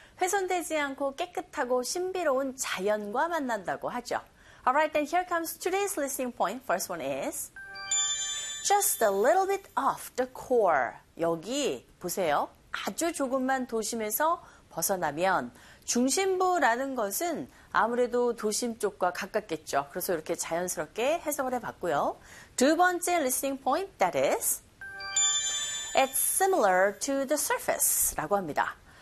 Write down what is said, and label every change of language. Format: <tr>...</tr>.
<ko>훼손되지 않고 깨끗하고 신비로운 자연과 만난다고 하죠.</ko> <en>Alright, then here comes today's listening point. First one is just a little bit off the core.</en> <ko>여기 보세요. 아주 조금만 도심에서 벗어나면 중심부라는 것은 아무래도 도심 쪽과 가깝겠죠. 그래서 이렇게 자연스럽게 해석을 해봤고요. 두 번째</ko> <en>listening point, that is It's similar to the surface</en> <ko>라고 합니다.</ko>